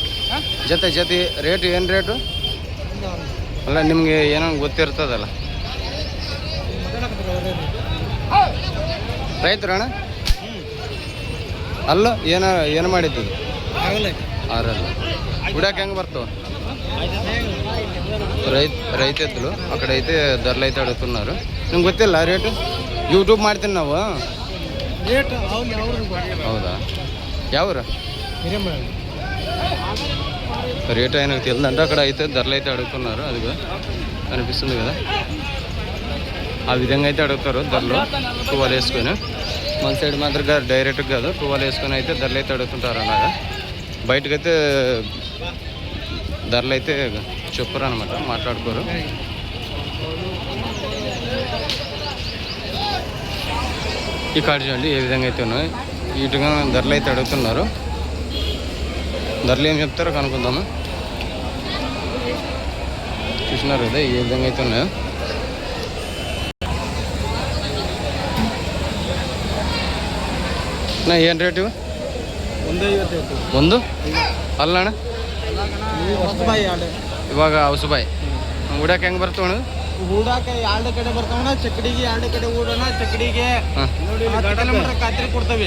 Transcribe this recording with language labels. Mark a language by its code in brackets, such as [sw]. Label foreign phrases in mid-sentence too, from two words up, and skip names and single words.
[kn] ಜೊತೆ ರೇಟು ಏನು ರೇಟು? ಅಲ್ಲ ನಿಮಗೆ ಏನೋ ಗೊತ್ತಿರ್ತದಲ್ಲ. ರೈತರು ಅಣ್ಣ ಅಲ್ಲ ಏನು ಮಾಡಿದ್ದು? 6 ಹುಡಕ್ಕೆ ಹೆಂಗೆ ಬರ್ತಾವ? [te] రైతు ఎద్దులు అక్కడైతే ధరలు అయితే అడుగుతున్నారు. [kn] ನಿಮ್ಗೆ ಗೊತ್ತಿಲ್ಲ ರೇಟು? ಯೂಟ್ಯೂಬ್ ಮಾಡ್ತೀನಿ ನಾವು. ಹೌದಾ? [te] ಯಾವ್ರ రేట్ ఆయనకు తెలియదంటే అక్కడ అయితే ధరలు అయితే అడుగుతున్నారు. అది కూడా కనిపిస్తుంది కదా. ఆ విధంగా అయితే అడుగుతారు ధరలు. 12 వేసుకొని మన సైడ్ మాత్రం డైరెక్ట్ కాదు, 12 వేసుకొని అయితే ధరలు అయితే అడుగుతుంటారు. అలాగా బయటకైతే ధరలు అయితే చెప్పరు అనమాట, మాట్లాడుకోరు. ఈ కార్డు చూడండి ఏ విధంగా అయితే ఉన్నాయి. వీటిగా ధరలు అయితే అడుగుతున్నారు. ధరలు ఏం చెప్తారో కనుక్కుందాము. చూసినారు కదా ఏ విధంగా అయితే ఉన్నాయో. [kn] ಏನು ರೇಟ್ ಇವು? 1 ಅಲ್ಲಣ್ಣ ಇವಾಗ ಔಸಬಾಯಿ ಹೂಡಕ್ಕೆ ಹೆಂಗೆ ಬರ್ತಾವಣ? ಹೂಡಾಕ ಎರಡು ಕಡೆ ಬರ್ತಾವಣ, ಚಕ್ಕಡಿಗೆ ಎರಡು ಕಡೆ ಹೂಡೋಣ, ಚಕ್ಕಡಿಗೆ ನೋಡಿ 10 ಕಿಲೋಮೀಟರ್ ಖಾತ್ರಿ ಕೊಡ್ತೇವೆ.